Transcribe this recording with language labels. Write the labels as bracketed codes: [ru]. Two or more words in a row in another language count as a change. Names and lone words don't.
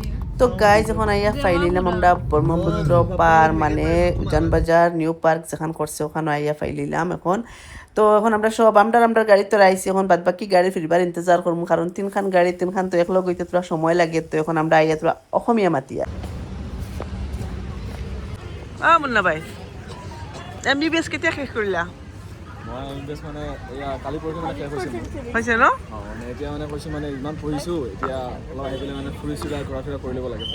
[bn] তো গাইজ এখন আইয়া ফাইলিলাম আমরা ব্রহ্মপুত্র পার মানে উজানবাজার নিউ পার্ক যেখান করছে ওখানে আইয়া ফাইলিলাম এখন। তো এখন আমরা সব আমরা গাড়িতে আইছি এখন বাদ বাকি গাড়ি ফিরবার ইন্তজার করবো কারণ তিনখান গাড়ি তিনখান তো একলগ হইতে তোরা সময় লাগে। তো এখন আমরা আইয়া তোরা [as] অসমীয়া মাতিয়া মুন্না ভাই MBBS কেতিয়া শেষ কৰিলা? মই ইনভেষ্ট মানে এয়া কালি পৰহি মানে শেষ হৈছে হৈছে ন? মানে এতিয়া মানে কৈছোঁ মানে ইমান পঢ়িছোঁ এতিয়া অলপ আহি পেলাই মানে ফুৰিছোঁ আৰু ঘূৰা ফুৰা কৰি ল'ব লাগে